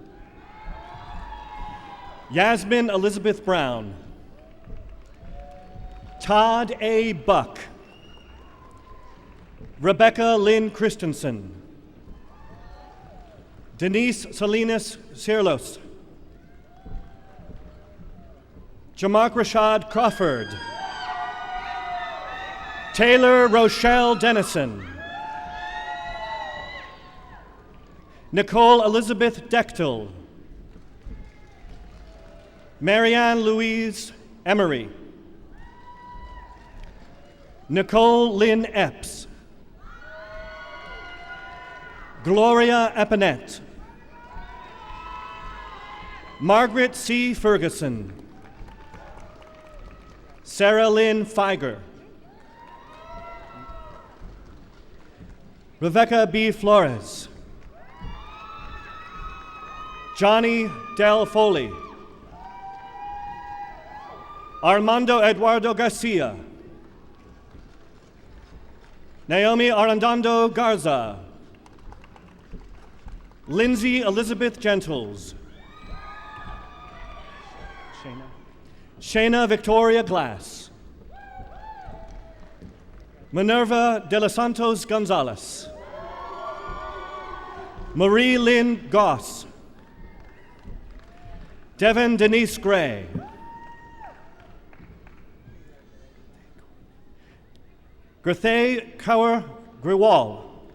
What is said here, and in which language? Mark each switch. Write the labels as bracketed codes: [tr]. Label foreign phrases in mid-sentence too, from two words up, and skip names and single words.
[en] Yasmin Elizabeth Brown. Todd A. Buck. Rebecca Lynn Christensen. Denise Salinas Cirlos. Jamark Rashad Crawford. Taylor Rochelle Dennison. Nicole Elizabeth Dechtel. Marianne Louise Emery. Nicole Lynn Epps. Gloria Epinette. Margaret C. Ferguson. Sarah Lynn Feiger. Rebecca B. Flores. Johnny Del Foley. Armando Eduardo Garcia. Naomi Arredondo Garza. Lindsay Elizabeth Gentles. Shayna Victoria Glass. Minerva de los Santos Gonzalez. Marie Lynn Goss. Devin Denise Gray. Grethay Kaur Grewal.